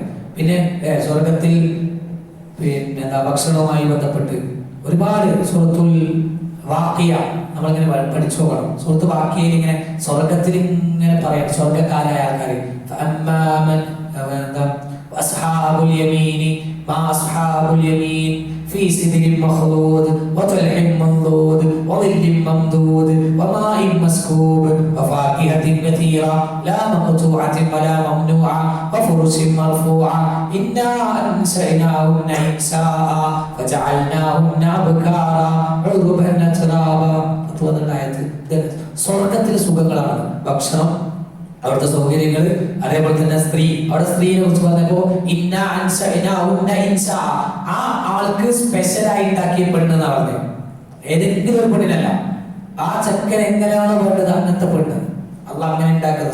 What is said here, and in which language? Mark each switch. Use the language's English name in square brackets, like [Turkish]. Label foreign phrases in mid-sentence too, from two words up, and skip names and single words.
[Malayalam] പിന്നെ സ്വർഗത്തിൽ പിന്നെ എന്താ, ഭക്ഷണവുമായി ബന്ധപ്പെട്ട് ഒരുപാട് സൂറത്തുൽ വാഖിയ നമ്മളിങ്ങനെ പഠിച്ചു പോകണം. സൂറത്ത് വാഖിയയിൽ ഇങ്ങനെ സ്വർഗത്തിൽ ഇങ്ങനെ പറയാം, സ്വർഗക്കാരായ ആൾക്കാർ എന്താ, [Arabic] أصحاب اليمين ما أصحاب اليمين في سدر مخضود وطلح منضود وظل ممدود وماء مسكوب وفاكهة كثيرة لا مقطوعة ولا ممنوعة وفرش مرفوعة إنا أنشأناهن إنشاء فجعلناهن أبكارا عربا أترابا. [Malayalam] സ്വർഗത്തിലെ സുഖങ്ങളാണ് ഭക്ഷണം, അവിടുത്തെ സൗകര്യങ്ങൾ, അതേപോലെ തന്നെ സ്ത്രീ. അവിടെ സ്ത്രീയെ കുറിച്ച് പറഞ്ഞപ്പോ ആ ആൾക്ക് സ്പെഷ്യലായി ഉണ്ടാക്കിയപ്പെടുന്നതാണ് പറഞ്ഞത്. ഏതെങ്കിലും ഒരു പെണ്ണിനല്ല, ആ ചെക്കൻ എങ്ങനെയാണോ വേണ്ടത് അങ്ങനത്തെ പെണ്ണ് അള്ളാഹ് അങ്ങനെ ഉണ്ടാക്കുന്നത്.